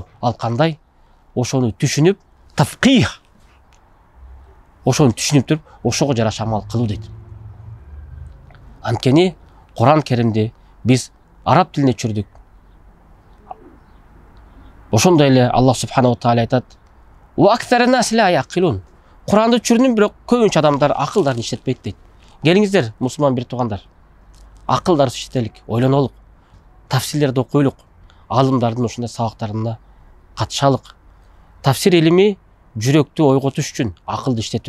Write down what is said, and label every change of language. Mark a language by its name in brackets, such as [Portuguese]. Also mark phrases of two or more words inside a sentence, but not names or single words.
[Kyrgyz] Ал кандай? Ошону түшүнүп, тафких. Ошону түшүнүп туруп, ошого жараша амал кылуу дейт. Анткени Куран Керимди биз араб тилине түшүрдүк. Ошондой эле [Arabic] الله سبحانه وتعالى [Kyrgyz] айтат: [Arabic] "وأكثر الناس لا يعقلون." [Kyrgyz] Куранды түшүрдүм, бирок көбүнчө адамдар акылдарын иштетпейт дейт. Келиңиздер, мусулман бир туугандар, акылдарды иштетелик, ойлонолук, тафсирлерди окуйлук, алымдардын ошондой сабактарына катышалык. Тафсир илими жүрөктү ойготуш үчүн акылды иштетүү.